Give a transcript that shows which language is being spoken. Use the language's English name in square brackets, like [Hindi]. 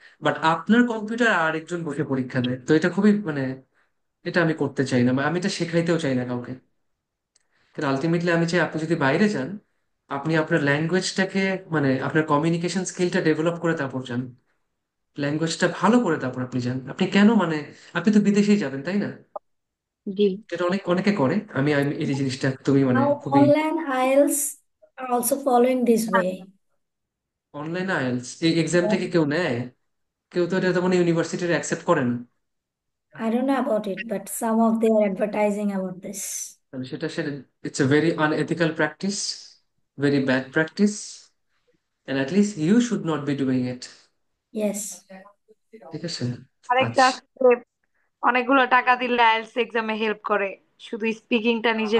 [Bangla] But আপনার computer আর আরেকজন বসে পরীক্ষা দেয়, তো এটা খুবই মানে, এটা আমি করতে চাই না, বা আমি এটা শেখাইতেও চাই না কাউকে। কিন্তু আলটিমেটলি আমি চাই আপনি যদি বাইরে যান, আপনি আপনার ল্যাঙ্গুয়েজটাকে, মানে আপনার কমিউনিকেশন স্কিলটা ডেভেলপ করে তারপর যান, ল্যাঙ্গুয়েজটা ভালো করে তারপর আপনি যান। আপনি কেন মানে, আপনি তো বিদেশেই যাবেন, তাই না? জি। এটা অনেকে করে, আমি এই জিনিসটা তুমি মানে [English] Now [Bangla] খুবই। [English] online IELTS are also following this way. [Bangla] Online IELTS এই এক্সামটা কি কেউ নেয়? কেউ তো এটা তো মানে ইউনিভার্সিটির অ্যাকসেপ্ট করে না। [English] I don't know about it, but some of they are advertising about this. [Bangla] তাহলে সেটা [English] It's a very unethical practice, very bad practice, and at least you should not be doing it. Yes. [Bangla] ঠিক আছে। আরেকটা আচ্ছা, আছে যে অনেকগুলো টাকা দিলে আইএলটিএস এক্সামে হেল্প করে, শুধু স্পিকিংটা নিজে